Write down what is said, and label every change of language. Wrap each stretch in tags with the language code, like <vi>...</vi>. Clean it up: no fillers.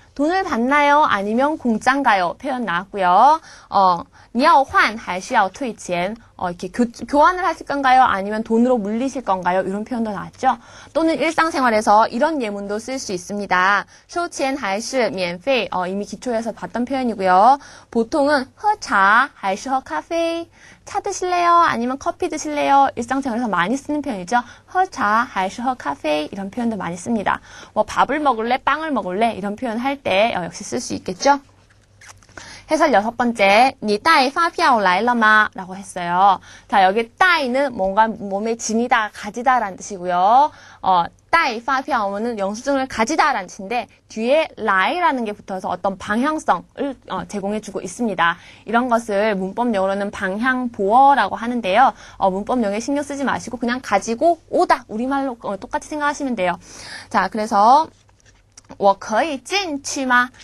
<ko>돈을 받나요? 아니면 공짜인가요? 표현 나왔고요.</ko> <zh>你要换还是要退钱?</zh> <ko>이렇게 교환을 하실 건가요? 아니면 돈으로 물리실 건가요? 이런 표현도 나왔죠. 또는 일상생활에서 이런 예문도 쓸 수 있습니다.</ko> <zh>收钱还是免费?</zh> <ko>이미 기초에서 봤던 표현이고요. 보통은</ko> <zh>喝茶还是喝咖啡?</zh> <ko>차 드실래요? 아니면 커피 드실래요? 일상생활에서 많이 쓰는 표현이죠.</ko> <zh>喝茶还是喝咖啡?</zh> <ko>이런 표현도 많이 씁니다. 뭐 밥을 먹을래? 빵을 먹을래? 이런 표현 할 때 역시 쓸 수 있겠죠. 해설 6번째,</ko> <zh>你带发票来了吗?</zh> <ko>라고 했어요. 자, 여기 带는 뭔가 몸에 지니다, 가지다라는 뜻이고요. 带发票는 영수증을 가지다라는 뜻인데 뒤에 来라는 게 붙어서 어떤 방향성을 제공해주고 있습니다. 이런 것을 문법용어로는 방향보어라고 하는데요. 문법용어에 신경 쓰지 마시고 그냥 가지고 오다, 우리말로 똑같이 생각하시면 돼요. 자, 그래서</ko> <zh>我可以进去吗?</zh>